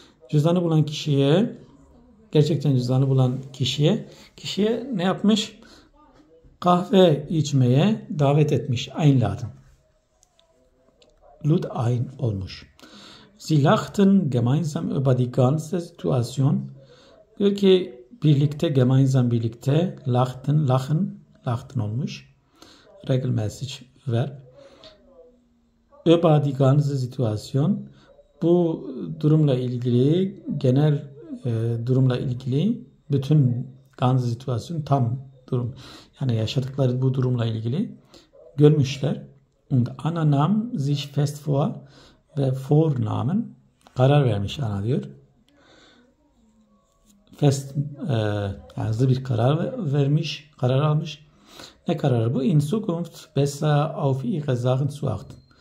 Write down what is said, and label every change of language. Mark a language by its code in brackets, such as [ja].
[tr] Cüzdanı bulan kişiye gerçekten cüzdanı bulan kişiye ne yapmış? Kahve içmeye davet etmiş. [de] Einladen. Lud ein olmuş. Sie lachten gemeinsam über die ganze Situation. [tr] Diyor ki gemeinsam birlikte lachen olmuş. [de] Regelmäßig verb. Über die ganze Situation. [tr] Bu durumla ilgili genel durumla ilgili bütün ganze Situation tam durum yani yaşadıkları bu durumla ilgili görmüşler. [de] Und Anna nahm sich fest vor ve vornahmen [tr] karar vermiş Anna diyor. Fest yani hızlı bir karar almış. Ne kararı bu? [de] In Zukunft besser auf ihre Sachen zu achten.